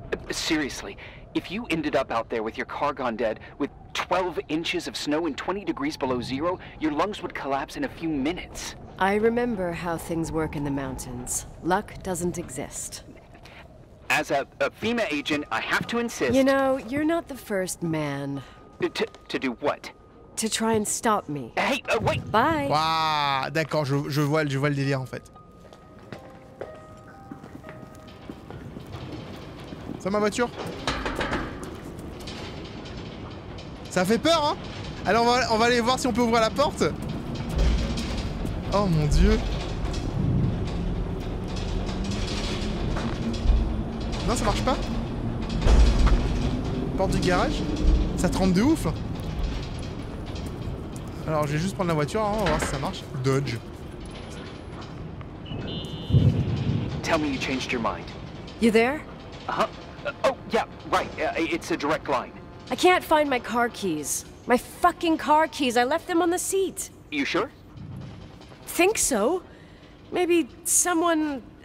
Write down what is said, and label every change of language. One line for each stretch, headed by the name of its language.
English: Seriously, if you ended up out there with your car gone dead, with 12 inches of snow and 20 degrees below zero, your lungs would collapse in a few minutes. I remember how things work in the mountains. Luck doesn't exist. As a FEMA agent, I have to insist... You know, you're not the first man. To do what? to try and stop me. Hey, wait! Bye.
French: Waouh, d'accord, je vois le délire en fait. Ça ma voiture? Ça fait peur, hein? Alors on va aller voir si on peut ouvrir la porte. Oh mon dieu. Non, ça marche pas. Porte du garage. Ça trempe de ouf. Alors je vais juste prendre la voiture, hein, on va voir si ça marche.
English: Dodge. Tell me you changed your mind. You there? Uh-huh. Oh, yeah, right. It's a direct line. I can't find my car keys. My fucking car keys. I left them on the seat. You sure? Think so? Maybe someone...